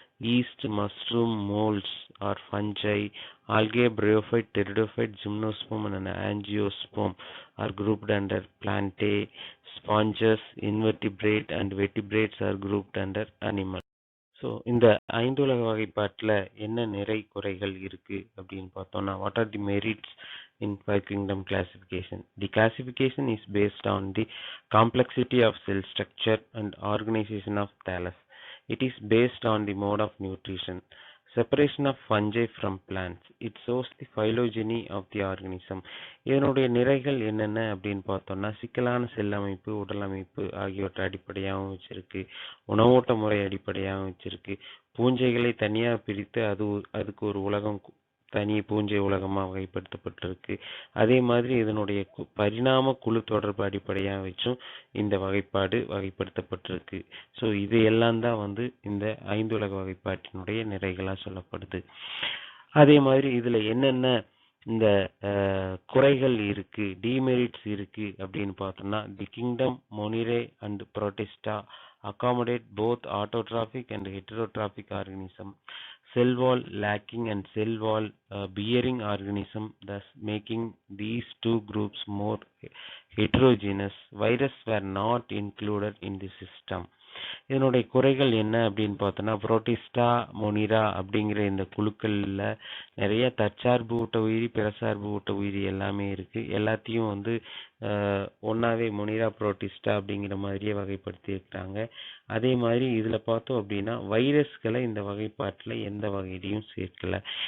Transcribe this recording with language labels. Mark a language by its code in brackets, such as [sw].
[en] Yeast, mushroom, molds are fungi. Algae, bryophyte, pteridophyte, gymnosperm and angiosperm are grouped under Plantae. Sponges, invertebrate and vertebrates are grouped under animal. [ta] So இந்த ஐந்துலக வகைப்பாட்டில் என்ன நிறை குறைகள் இருக்கு அப்படின்னு பார்த்தோம்னா, [en] what are the merits in 5 kingdom classification? The classification is based on the complexity of cell structure and organization of thallus. It is based on the mode of nutrition. Separation of fungi from plants. It shows the phylogeny of the organism. [ta] இதனுடைய நிறைகள் என்னென்ன அப்படின்னு பார்த்தோம்னா, சிக்கலான செல் அமைப்பு, உடல் அமைப்பு ஆகியவற்றை அடிப்படையாகவும் வச்சிருக்கு. உணவோட்ட முறை அடிப்படையாகவும் வச்சிருக்கு. பூஞ்சைகளை தனியாக பிரித்து அதுக்கு ஒரு உலகம் தனி பூஞ்சை உலகமா வகைப்படுத்தப்பட்டிருக்கு. அதே மாதிரி இதனுடைய பரிணாம குழு தொடர்பு அடிப்படையா வச்சும் இந்த வகைப்பாடு வகைப்படுத்தப்பட்டிருக்கு. ஸோ இது எல்லாம் தான் வந்து இந்த 5 உலக வகைப்பாட்டினுடைய நிறைகளா சொல்லப்படுது. அதே மாதிரி இதுல என்னென்ன இந்த குறைகள் இருக்கு, டிமெரிட்ஸ் இருக்கு அப்படின்னு பார்த்தோம்னா, [en] The kingdom Monera and Protista accommodate both autotrophic and heterotrophic organism, cell wall lacking and cell wall bearing organism, thus making these two groups more heterogeneous. Virus were not included in the system. [ta] இதனுடைய குறைகள் என்ன அப்படின்னு பார்த்தோன்னா, Protista Monera அப்படிங்கிற இந்த குழுக்கள்ல நிறைய தற்சார்பு ஊட்ட உயிரி, பிறசார்பு ஊட்ட உயிரி எல்லாமே இருக்கு. எல்லாத்தையும் வந்து ஒன்னாவே மொனிரா புரோட்டிஸ்டா அப்படிங்கிற மாதிரியே வகைப்படுத்தி இருக்கிறாங்க. அதே மாதிரி இதுல பார்த்தோம் அப்படின்னா வைரஸ்களை இந்த வகைப்பாட்டுல எந்த வகையிலையும் சேர்க்கல.